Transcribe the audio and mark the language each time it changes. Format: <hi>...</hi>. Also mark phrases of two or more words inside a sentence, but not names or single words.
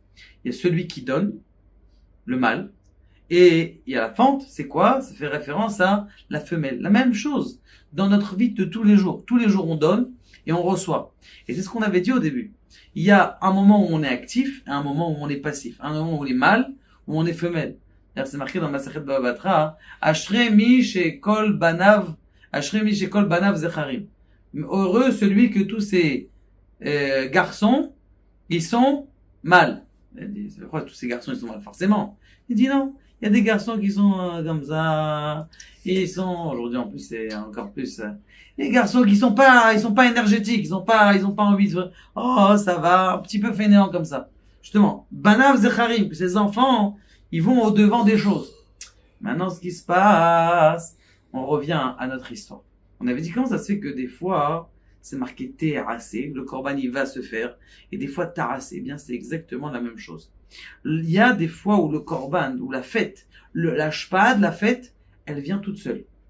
<fr>Il y a celui qui donne, le mâle, et il y a la fente, c'est quoi? Ça fait référence à la femelle. La même chose dans notre vie de tous les jours. Tous les jours, on donne et on reçoit. Et c'est ce qu'on avait dit au début. Il y a un moment où on est actif et un moment où on est passif. Un moment où on est mâle, où on est femelle. D'ailleurs, c'est marqué dans Masachet Bava Batra,</fr> <he>אשרי מי שכל בניו, אשרי מי שכל בניו זכרים.</he> <fr>Heureux celui que tous ces garçons, ils sont mâles. Pourquoi tous ces garçons, ils sont mâles? Forcément. Il dit non. Il y a des garçons qui sont comme ça. Ils sont, aujourd'hui en plus, c'est encore plus, les garçons qui sont pas, ils sont pas énergétiques. Ils ont pas envie de, oh, ça va, un petit peu fainéant comme ça. Justement,</fr> <he>בניו זכרים,</he> <fr>que ces enfants, ils vont au devant des choses. Maintenant, ce qui se passe, on revient à notre histoire. On avait dit comment ça se fait que des fois, c'est marqué terrassé, le korban il va se faire, et des fois tarassé. Eh bien, c'est exactement la même chose. Il y a des fois où le korban, ou la fête, la shpad, la fête, elle vient toute seule.</fr>